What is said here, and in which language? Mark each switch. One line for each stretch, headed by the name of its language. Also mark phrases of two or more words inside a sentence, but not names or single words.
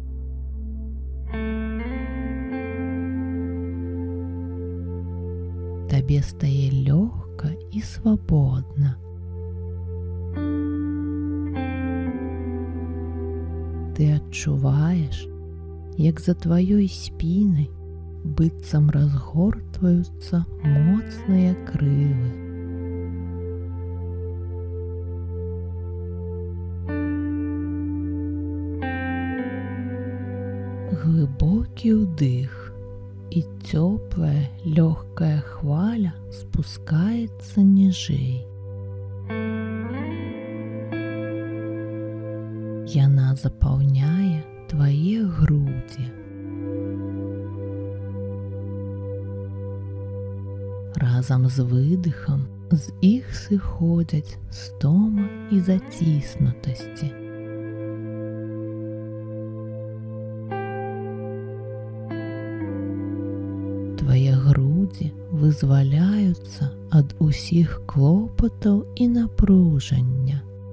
Ukrainian: Тобі стає легко і свободно. Ти відчуваєш, як за твоєю спиною
Belarusian: быццам разгортваюцца моцныя крылы.
Ukrainian: Глибокий вдих, і теплая, легкая хваля
Russian: спускается ниже.
Ukrainian: Яна заполняє твои груди. Разом з видихом з їх сиходять стома і затиснутості. Твої груди визволяються від усіх клопотів і напруження.